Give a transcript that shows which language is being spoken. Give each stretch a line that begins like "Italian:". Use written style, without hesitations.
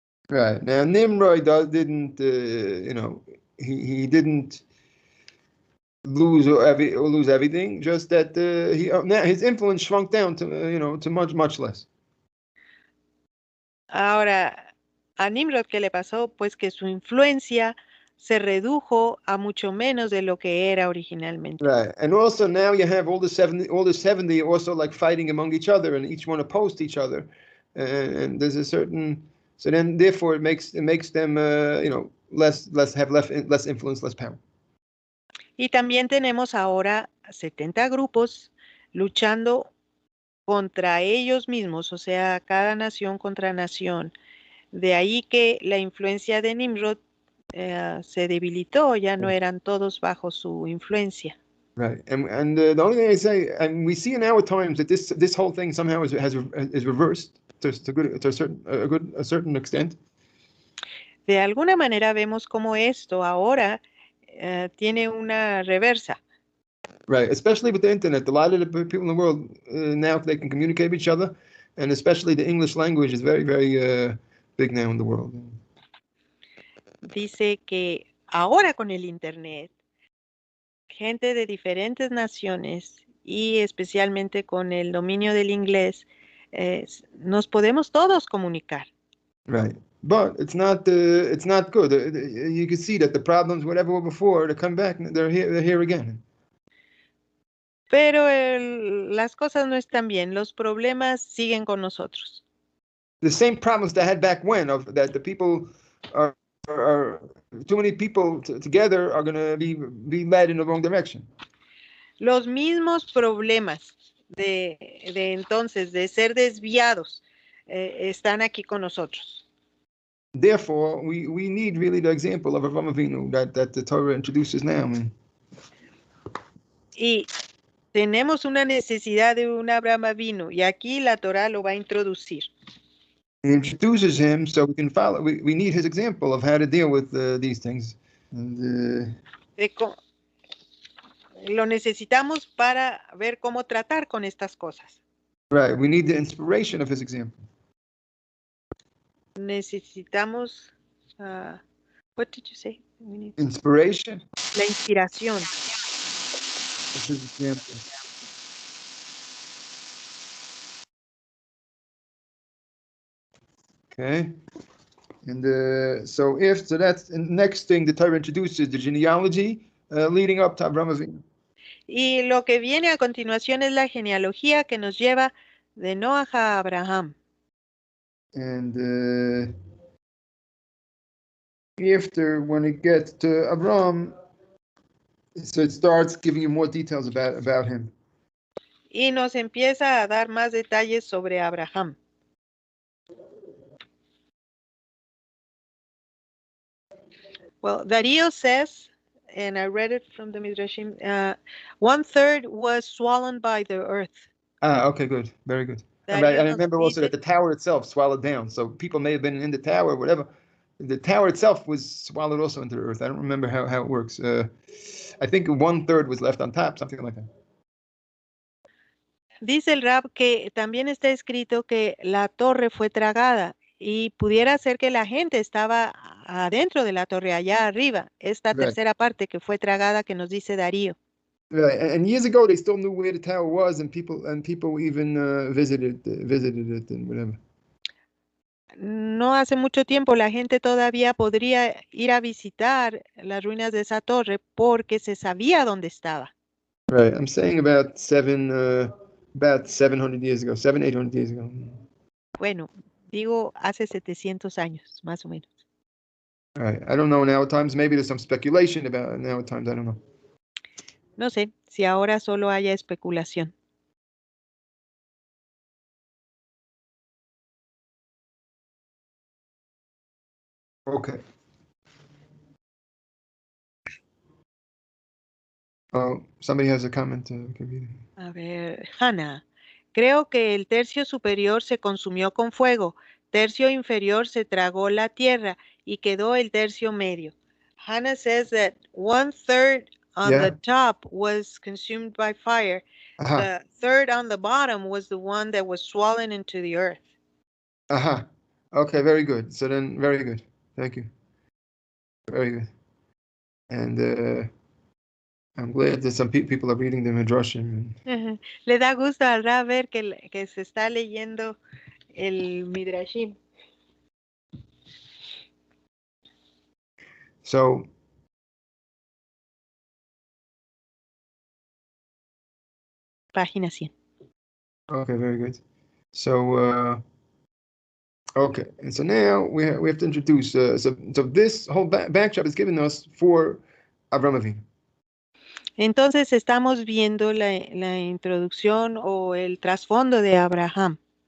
English: right now Nimrod didn't he didn't lose everything, just that now his influence shrunk down to to much less.
Spanish: Ahora, a Nimrod, ¿qué le pasó? Pues que su influencia se redujo a mucho menos de lo que era originalmente.
English: Right, and also now you have all the 70 also like fighting among each other, and each one opposed each other, and there's a certain, so then therefore it makes them less influence, less power.
Spanish: Y también tenemos ahora 70 grupos luchando contra ellos mismos, o sea, cada nación contra nación. De ahí que la influencia de Nimrod se debilitó, ya no eran todos bajo su influencia.
English: Right, and the only thing I say, and we see in our times that this whole thing somehow is reversed to a certain extent.
Spanish: De alguna manera vemos cómo esto ahora tiene una reversa.
English: Right, especially with the internet, a lot of the people in the world now they can communicate with each other, and especially the English language is very, very big now in the world.
Spanish: Dice que ahora con el internet, gente de diferentes naciones y especialmente con el dominio del inglés, nos podemos todos comunicar.
English: Right, but it's not good. You can see that the problems, whatever were before, to come back, they're here again.
Spanish: Pero las cosas no están bien, los problemas siguen con nosotros.
English: The same problems that had back when, of that the people are too many people together are going to be led in the wrong direction.
Spanish: Los mismos problemas de entonces, de ser desviados, están aquí con nosotros.
English: Therefore, we need really the example of Avraham Avinu that the Torah introduces now.
Spanish: Y tenemos una necesidad de un Abraham Avinu, y aquí la Torah lo va a introducir.
English: He introduces him so we can follow. We need his example of how to deal with these things. And,
Spanish: lo necesitamos para ver cómo tratar con estas cosas.
English: right, we need the inspiration of his example.
Spanish: Necesitamos,
English: what did you say? Inspiration.
Spanish: La inspiración.
English: Of his example. Okay, and so that's the next thing the Torah introduces, the genealogy leading up to Avraham Avinu.
Spanish: Y lo que viene a continuación es la genealogía que nos lleva de Noah a Abraham.
English: And after, when it gets to Abraham, so it starts giving you more details about him.
Spanish: Y nos empieza a dar más detalles sobre Abraham.
English: Well, Darío says, and I read it from the Midrashim, 1/3 was swallowed by the earth. Okay, good, very good. And I remember also that the tower itself swallowed down, so people may have been in the tower, whatever. The tower itself was swallowed also into the earth. I don't remember how it works. I think 1/3 was left on top, something like that.
Spanish: Dice el Rab que también está escrito que la torre fue tragada y pudiera ser que la gente estaba adentro de la torre, allá arriba, esta tercera parte que fue tragada que nos dice Darío.
English: Right, and years ago they still knew where the tower was, and people even visited it and whatever.
Spanish: No hace mucho tiempo la gente todavía podría ir a visitar las ruinas de esa torre porque se sabía dónde estaba.
English: Right, I'm saying about About 700 years ago, 800 years ago.
Spanish: Bueno, digo hace 700 años, más o menos.
English: All right. I don't know now times. Maybe there's some speculation about now times. I don't know.
Spanish: No sé si ahora solo haya especulación.
English: Okay. Oh, somebody has a comment.
Spanish: A ver, Hannah, creo que el tercio superior se consumió con fuego, tercio inferior se tragó la tierra y quedó el tercio medio.
English: Hannah says that 1/3 on the top was consumed by fire. The third on the bottom was the one that was swollen into the earth. Okay, very good. So then, very good. Thank you. Very good. And I'm glad that some people are reading the Midrashim.
Spanish: Le da gusto al Rab ver que se está leyendo el Midrashim.
English: So,
Spanish: Página 100.
English: okay, very good. So, okay, and so now we have to introduce. So this whole backdrop is given us for Avraham Avinu.
Spanish: Entonces estamos viendo la introducción o el trasfondo de Abraham.